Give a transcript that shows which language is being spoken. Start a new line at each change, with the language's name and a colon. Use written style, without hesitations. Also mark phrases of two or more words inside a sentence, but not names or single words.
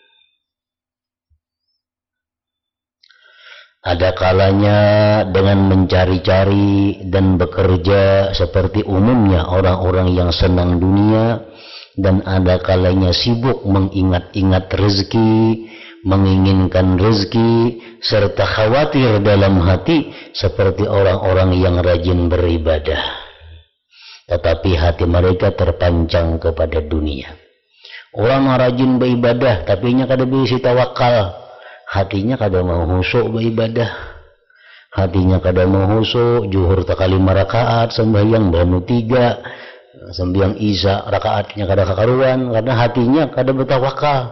Indonesian: Ada kalanya dengan mencari-cari dan bekerja seperti umumnya orang-orang yang senang dunia, dan ada kalanya sibuk mengingat-ingat rezeki, menginginkan rezeki, serta khawatir dalam hati seperti orang-orang yang rajin beribadah. Tetapi hati mereka terpancang kepada dunia.
Banjar: Orang rajin beribadah tapi nya kada bisa tawakal. Hatinya kada mau husuk beribadah. Hatinya kada mau husuk, zuhur tak 5 rakaat, sembahyang banu 3, sembahyang isya rakaatnya kada kakaruan karena hatinya kada bertawakal.